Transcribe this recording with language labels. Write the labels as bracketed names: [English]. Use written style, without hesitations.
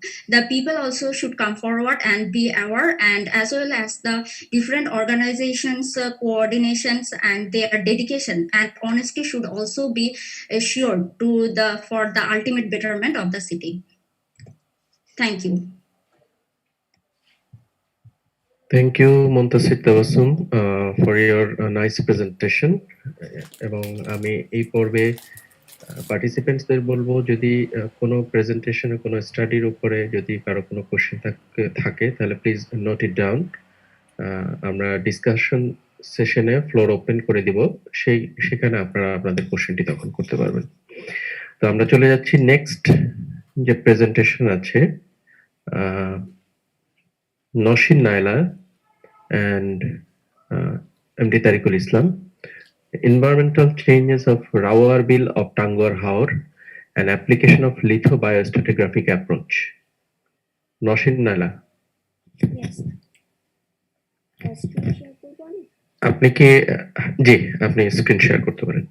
[English] The people also should come forward and be aware, and as well as the different organizations, coordinations, and their dedication and honesty should also be assured for the ultimate betterment of the city. Thank you. Thank you, Muntasir, Tabasum, for your nice presentation. [Bangla] এবং আমি এই পর্বে পার্টিসিপেন্টসদের বলবো, যদি কোনো প্রেজেন্টেশনে কোনো স্টাডির উপরে যদি কারো কোনো কোশ্চেন থাকে তাহলে প্লিজ নোট ইট ডাউন। আমরা ডিসকাশন সেশনে ফ্লোর ওপেন করে দিব, সেখানে আপনারা আপনাদের কোশ্চেনটি তখন করতে পারবেন। তো আমরা চলে যাচ্ছি নেক্সট যে প্রেজেন্টেশন আছে, Nasin Naila and MD Tariqul Islam, environmental changes of Rawar Bill of Tangwar Haur and application of Litho-Biostratigraphic approach. [English] Noshin Nala, Yes. [Bangla] Screen share করবো আমি? আপনি কি জি আপনি স্ক্রিন শেয়ার করতে পারেন।